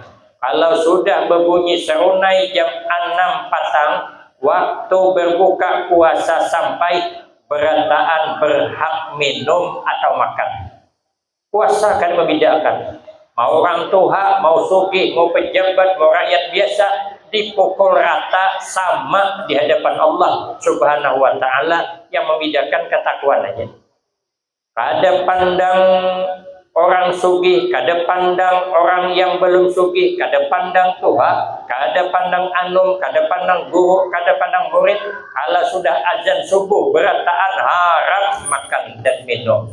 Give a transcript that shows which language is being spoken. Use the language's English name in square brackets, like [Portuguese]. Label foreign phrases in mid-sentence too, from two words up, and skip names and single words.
[Indonesian] Kalau sudah berbunyi serunai jam 6 petang, waktu berbuka puasa sampai, berataan berhak minum atau makan. Puasa akan membedakan. Mau orang tua, mau sugih, mau pejabat, mau rakyat biasa, dipukul rata sama di hadapan Allah [Arabic] Subhanahu wa Ta'ala. [Indonesian] Yang membedakan ketakwaan aja. [Banjar] Kada pandang orang sugih, kada pandang orang yang belum sugih, kada pandang tua, kada pandang anum, kada pandang guru, kada pandang murid. [Indonesian] Kalau sudah azan subuh, berataan haram makan dan minum.